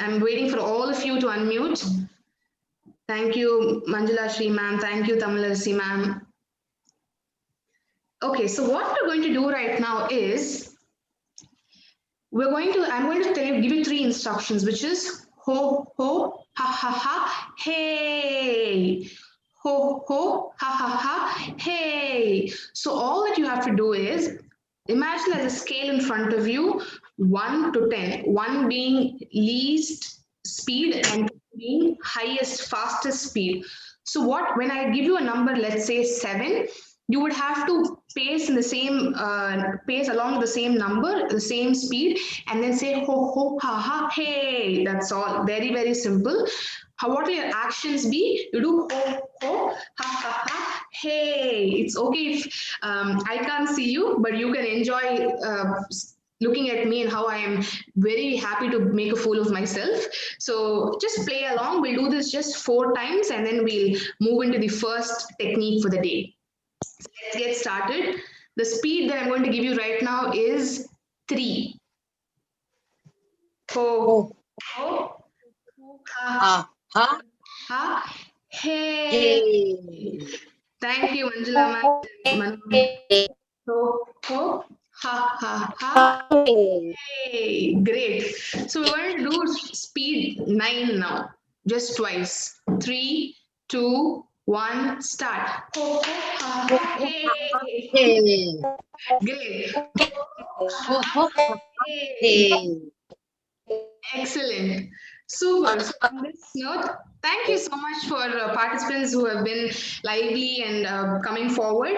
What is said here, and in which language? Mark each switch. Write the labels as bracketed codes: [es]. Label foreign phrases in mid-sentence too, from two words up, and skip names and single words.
[en] I'm waiting for all of you to unmute. Thank you, Manjulaasree ma'am. Thank you, Tamilarsi ma'am. Okay, so what we're going to do right now is I'm going to give you 3 instructions, which is ho, ho, ha, ha, ha, hey. Ho, ho, ha, ha, ha, hey. So all that you have to do is imagine there's a scale in front of you, 1 to 10, 1 being least speed and being highest, fastest speed. So when I give you a number, let's say 7, you would have to pace in the same pace along the same number, the same speed, and then say ho ho ha ha hey. That's all. Very, very simple. What will your actions be? You do ho ho ha ha ha hey. It's okay if I can't see you, but you can enjoy looking at me and how I am very happy to make a fool of myself. So just play along. We'll do this just 4 times and then we'll move into the first technique for the day. So let's get started. The speed that I'm going to give you right now is 3. Ho, ho, ha, ha, ha, hey. Thank you, Manjula ma'am. Ho, ho, ha, ha, ha. Hey, great. So we're going to do speed 9 now, just twice. 3, 2, 1, start. Ho, ho, ha, hey. Great. Hey. Excellent. Super. So on this note, thank you so much for participants who have been lively and coming forward.